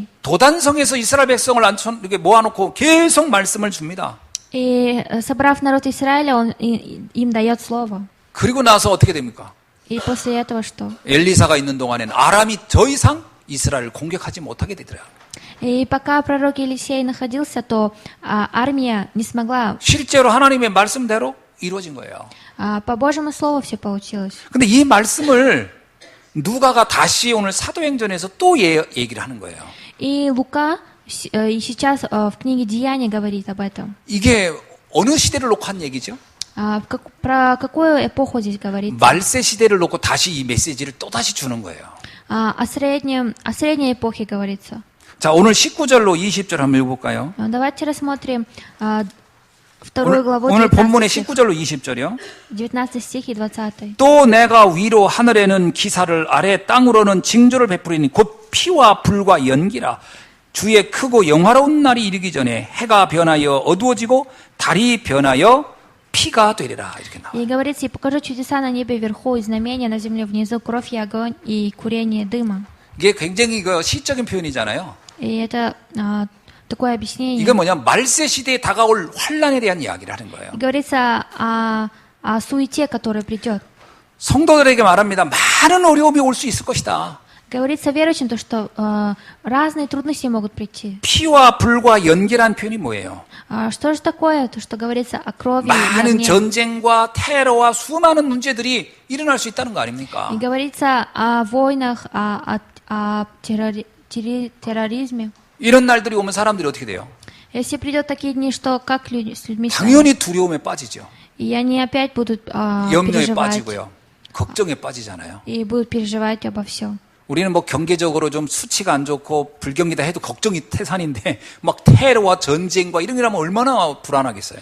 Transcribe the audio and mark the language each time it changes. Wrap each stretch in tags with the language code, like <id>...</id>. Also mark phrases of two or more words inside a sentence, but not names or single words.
<ko>도단성에서 이스라엘 백성을 이렇게 모아놓고 계속 말씀을 줍니다.</ko> <ru>И собрав народ Израиля, он им дает слово.</ru> <ko>그리고 나서 어떻게 됩니까?</ko> <ru>И после этого что?</ru> <ko>엘리사가 있는 동안에는 아람이 더 이상 이스라엘을 공격하지 못하게 되더라고요.</ko> <ru>И пока пророк Елисей находился, то армия не смогла.</ru> <ko>실제로 하나님의 말씀대로 이루어진 거예요.</ko> <ru>По Божьему слову все получилось.</ru> <ko>근데 이 말씀을 누가가 다시 오늘 사도행전에서 또 얘기를 하는 거예요.</ko> <ru>И Лука и сейчас в книге Деяния говорит об этом.</ru> <ko>이게 어느 시대를 놓고 한 얘기죠?</ko> <ru>Про какую эпоху здесь говорится?</ru> <ko>말세 시대를 놓고 다시 이 메시지를 또 다시 주는 거예요.</ko> <ru>О средней эпохе говорится.</ru> <ko>자, 오늘 19절로 20절 한번 읽어볼까요?</ko> <ru>Давайте рассмотрим вторую главу,</ru> <ko>오늘 본문의 19 19절로 20절이요.</ko> <ru>19 стих и 20.</ru> <ko>또 내가 위로 하늘에는 기사를 아래 땅으로는 징조를 베푸리니 곧 피와 불과 연기라. 주의 크고 영화로운 날이 이르기 전에 해가 변하여 어두워지고 달이 변하여 피가 되리라. 이렇게 나와요.</ko> <ru>И говорится, и покажу чудеса на небе вверху, и знамения на земле внизу, кровь и огонь, и курение дыма.</ru> <ko>이게 굉장히 시적인 표현이잖아요.</ko> <ru>И это такое объяснение.</ru> <ko>이게 뭐냐? 말세 시대에 다가올 환란에 대한 이야기를 하는 거예요.</ko> <ru>И говорится о суете, которая придет.</ru> <ko>성도들에게 말합니다. 많은 어려움이 올 수 있을 것이다.</ko> <ru>Говорится верующим, то, что разные трудности могут прийти.</ru> <ko>피와 불과 연계란 표현이 뭐예요?</ko> <ru>Что же такое, то, что говорится о крови и</ru> <ko>많은</ko> <ru>огне?</ru> <ko>전쟁과 테러와 수많은 문제들이 일어날 수 있다는 거 아닙니까?</ko> <ru>И говорится о войнах, о терроризме.</ru> <ko>이런 날들이 오면 사람들이 어떻게 돼요?</ko> <ru>Если придет такие дни, что как люди с людьми станут?</ru> <ko>당연히 두려움에 빠지죠.</ko> <ru>И они опять будут</ru> <ko>염려에</ko> <ru>переживать.</ru> <ko>빠지고요. 걱정에 빠지잖아요.</ko> <ru>И будут переживать обо всем.</ru> <ko>우리는 경제적으로 좀 수치가 안 좋고 불경기다 해도 걱정이 태산인데 막 테러와 전쟁과 이런 게 하면 얼마나 불안하겠어요.</ko>